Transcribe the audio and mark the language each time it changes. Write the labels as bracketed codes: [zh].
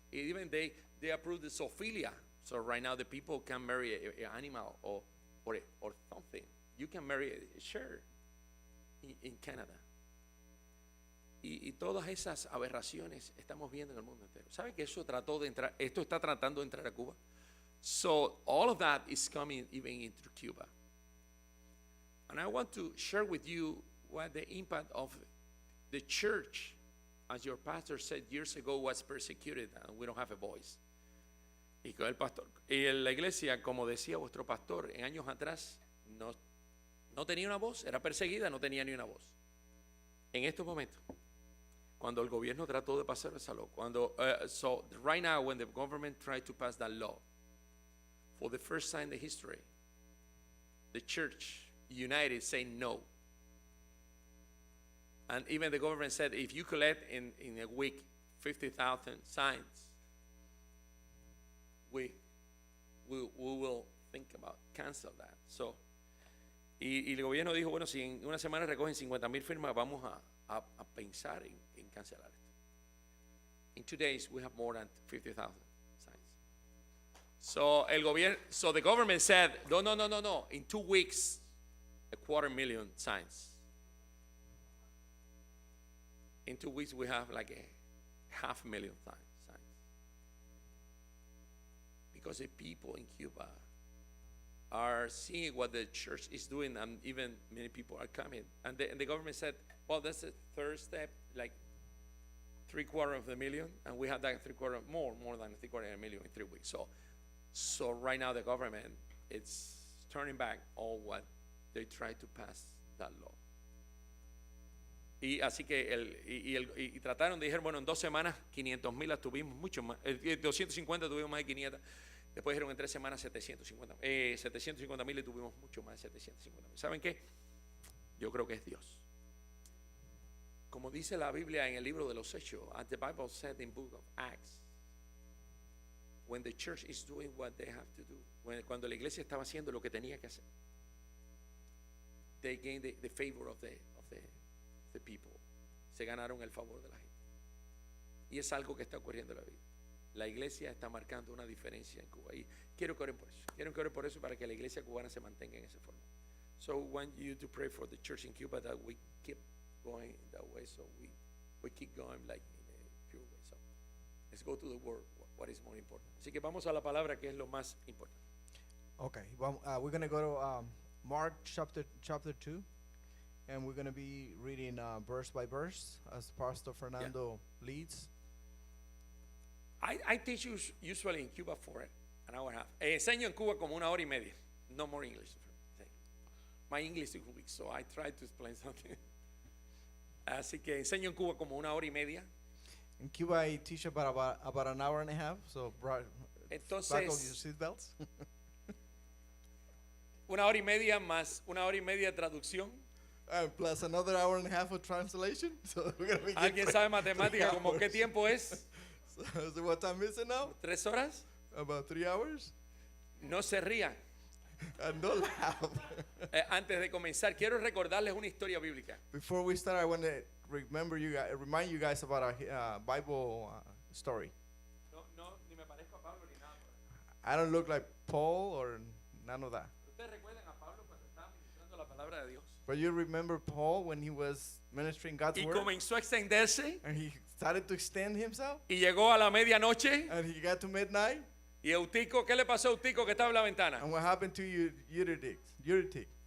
[en] Even they approved the zoophilia. So right now the people can marry an animal or something. You can marry a share in Canada. [es] Y todas esas aberraciones estamos viendo en el mundo entero. ¿Sabe que esto está tratando de entrar a Cuba? [en] So all of that is coming even into Cuba. And I want to share with you what the impact of the church, as your pastor said years ago, was persecuted and we don't have a voice. [es] Y con el pastor, y la iglesia, como decía vuestro pastor, en años atrás no tenía una voz, era perseguida, no tenía ni una voz. En estos momentos, cuando el gobierno trató de pasar esa ley, [en] so right now when the government tried to pass that law, for the first time in the history, the church united saying no. And even the government said, if you collect in a week 50,000 signs, we will think about cancel that. [es] So, y el gobierno dijo, bueno, si en una semana recogen 50,000 firmas, vamos a pensar en cancelar esto. [en] In 2 days, we have more than 50,000 signs. So the government said, no. In 2 weeks, 250,000 signs. In 2 weeks, we have like 500,000 signs. Because the people in Cuba are seeing what the church is doing, and even many people are coming. And the government said, well, that's the third step, like 750,000, and we have that more than 750,000 in 3 weeks. So right now the government it's turning back all what they tried to pass that law. [es] Y así que y trataron de decir, bueno, en 2 semanas 500,000 tuvimos, mucho más, 250 tuvimos más de 500. Después dijeron en 3 semanas 750,000 y tuvimos mucho más de 750,000. ¿Saben qué? Yo creo que es Dios. Como dice la Biblia en el libro de los Hechos, [en] as the Bible said in book of Acts, when the church is doing what they have to do, [es] cuando la iglesia estaba haciendo lo que tenía que hacer, [en] they gained the favor of the people. [es] Se ganaron el favor de la gente. Y es algo que está ocurriendo en la vida. La iglesia está marcando una diferencia en Cuba. Y quiero que oren por eso. Quiero que oren por eso para que la iglesia cubana se mantenga en esa forma. [en] So I want you to pray for the church in Cuba that we keep going that way. So we keep going like in a pure way. So let's go to the word. What is more important? [es] Así que vamos a la palabra que es lo más importante. [en] Okay, well, we're going to go to Mark chapter 2, and we're going to be reading verse by verse as Pastor Fernando leads. I teach usually in Cuba for an hour and a half. [es] Enseño en Cuba como 1 hora y media. [en] No more English. My English is weak, so I try to explain something. [es] Así que enseño en Cuba como 1 hora y media. [en] In Cuba, I teach about an hour and a half, so buckle your seatbelts. [es] 1 hora y media más 1 hora y media de traducción. [en] Plus another hour and a half of translation. So we're gonna be [es] ¿Alguien sabe matemática como qué tiempo es? [en] So what time is it now? [es] 3 horas. [en] About 3 hours. [es] No se rían. [en] And don't laugh. [es] Antes de comenzar, quiero recordarles una historia bíblica. [en] Before we start, I want to remind you guys about a Bible story. [es] No, ni me parezco a Pablo ni nada. [en] I don't look like Paul or none of that. [es] Ustedes recuerdan a Pablo cuando estaba ministrando la palabra de Dios. [en] But you remember Paul when he was ministering God's [es] Y [en] word? [es] comenzó a extenderse. [en] And he started to extend himself. [es] Y llegó a la medianoche. [en] And he got to midnight. [es] Y Eutico, ¿qué le pasó a Eutico que estaba en la ventana? [en] And what happened to Eutychus?